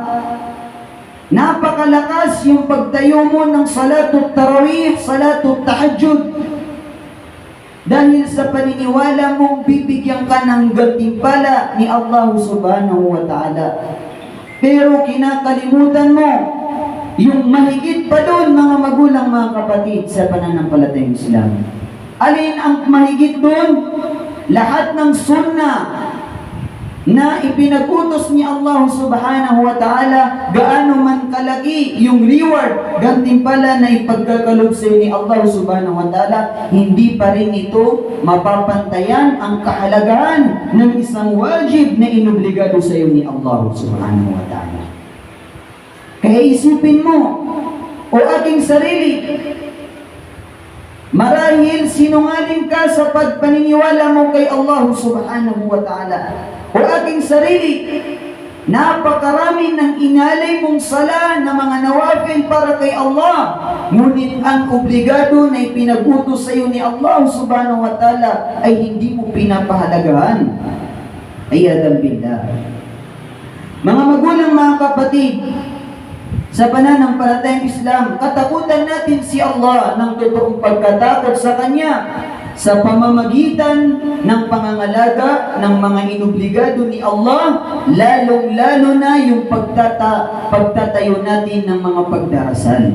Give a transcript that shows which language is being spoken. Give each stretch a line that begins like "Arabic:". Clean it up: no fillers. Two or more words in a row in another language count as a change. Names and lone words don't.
Filipino: napakalakas yung pagtayo mo ng
Arabic: salatut tarawih, salatut tahajjud,
Filipino: dahil sa paniniwala mong bibigyan ka ng gantimpala ni Allah
Arabic: subhanahu wa ta'ala.
Filipino: Pero kinakalimutan mo yung mahigit pa doon, mga magulang, mga kapatid, sa pananampalatayang Islam. Alin ang mahigit doon? Lahat ng sunnah na ipinag-utos ni Allah
Arabic: subhanahu wa ta'ala,
Filipino: gaano man kalaki yung reward, gantimpala na ipagkakalob sa ni Allah
Arabic: subhanahu wa ta'ala,
Filipino: hindi pa rin ito mapapantayan ang kahalagahan ng isang wajib na inobligado sa iyo ni Allah
Arabic: subhanahu wa ta'ala.
Filipino: Kaya isipin mo, o aking sarili, marahil sinungaling ka sa pagpaniniwala mo kay Allah
Arabic: subhanahu wa ta'ala.
Filipino: O aking sarili, napakarami ng inalay mong sala na mga nawafil para kay Allah, ngunit ang obligado na ipinag-utos sa iyo ni Allah
Arabic: subhanahu wa ta'ala
Filipino: ay hindi mo pinapahalagahan.
Arabic: Ayadan billah.
Filipino: Mga magulang, mga kapatid, sa pananampalatayang Islam, katakutan natin si Allah ng totoong pagkatakot sa Kanya sa pamamagitan ng pangangalaga ng mga inobligado ni Allah, lalong-lalo na yung pagtatayo natin ng mga pagdarasal.